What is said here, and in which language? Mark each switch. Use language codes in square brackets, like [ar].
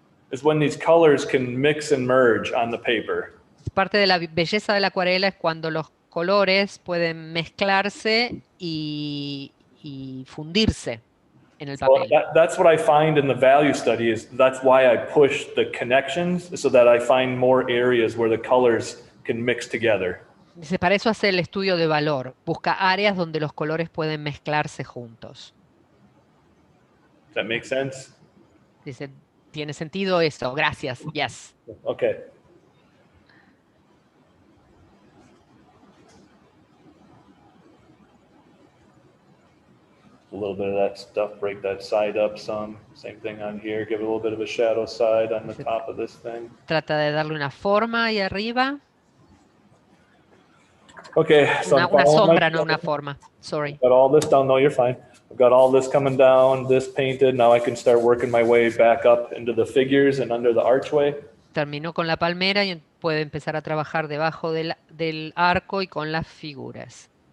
[en] Is when these colors can mix and merge on the paper. [es] Parte de la belleza de la acuarela es cuando los colores pueden mezclarse y fundirse en el papel. [en] That's what I find in the value study. That's why I push the connections, so that I find more areas where the colors can mix together. [es] Dice, para eso hace el estudio de valor. Busca áreas donde los colores pueden mezclarse juntos. [en] Does that make sense? [es] Dice, ¿tiene sentido eso? Gracias. [en] Yes. Okay. a little bit of that stuff, break that side up some. Same thing on here, give it a little bit of a shadow side on the top of this thing. [es] Trata de darle una forma ahí arriba. [en] Okay, so I'm [es] Una [en] following my [es] sombra, no una [en] schedule. [es] forma. [en] Sorry. Got all this down. No, you're fine. I've got all this coming down, this painted. Now I can start working my way back up into the figures and under the archway. [es] Terminó con la palmera y puede empezar a trabajar debajo del arco y con las figuras.